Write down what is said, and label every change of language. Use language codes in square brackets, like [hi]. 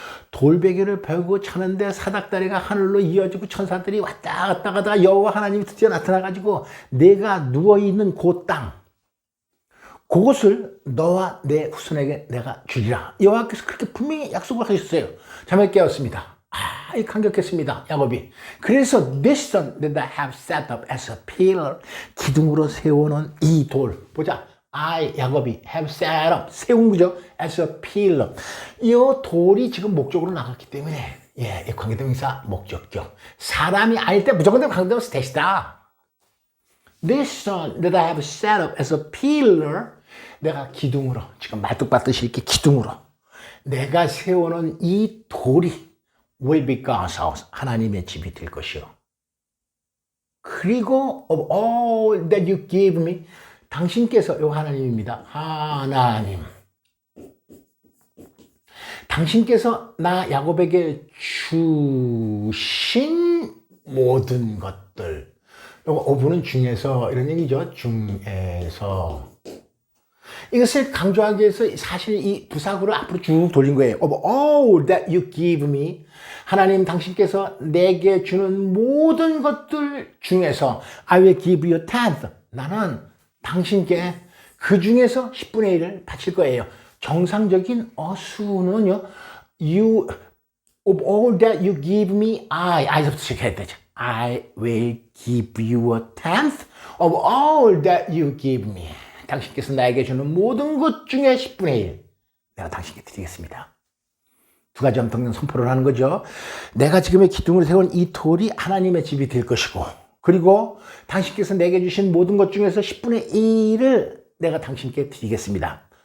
[ko] 돌베개를 벌고 자는데 사닥다리가 하늘로 이어지고 천사들이 왔다 갔다 가다가 여호와 하나님이 드디어 나타나가지고 내가 누워있는 그 땅, 그곳을 너와 내 후손에게 내가 주리라. 여호와께서 그렇게 분명히 약속을 하셨어요. 잠을 깨었습니다. 이 감격했습니다. 야곱이. [en] 그래서 this stone that I have set up as a pillar, [ko] 기둥으로 세워놓은 이 돌. 보자. 야곱이 [en] have set up, [ko] 세운 거죠. [en] as a pillar. [ko] 이 돌이 지금 목적으로 나갔기 때문에 이 관계대명사 목적격. 사람이 아닐 때 무조건 관계대명사 대시다. [en] This stone that I have set up as a pillar, [ko] 내가 기둥으로, 지금 말뚝받듯이 이렇게 기둥으로 내가 세워놓은 이 돌이 [en] will be God's house, [ko] 하나님의 집이 될 것이요. [en] 그리고 of all that you give me, [ko] 당신께서, 요 하나님입니다. 하나님. 당신께서 나 야곱에게 주신 모든 것들. 요거 어부는 중에서 이런 얘기죠. 중에서. 이것을 강조하기 위해서 사실 이 부사구를 앞으로 쭉 돌린 거예요. [en] Of all that you give me, [ko] 하나님 당신께서 내게 주는 모든 것들 중에서 [en] I will give you 10th. [ko] 나는 당신께 그 중에서 10분의 1을 바칠 거예요. 정상적인 어수는요, [en] you, of all that you give me, [ko] I부터 시작해야 되죠. [en] I will give you a 10th of all that you give me. [ko] 당신께서 나에게 주는 모든 것 중에 10분의 1 내가 당신께 드리겠습니다. 두 가지 엄청난 선포를 하는 거죠. 내가 지금의 기둥을 세운 이 돌이 하나님의 집이 될 것이고, 그리고 당신께서 내게 주신 모든 것 중에서 10분의 1을 내가 당신께 드리겠습니다.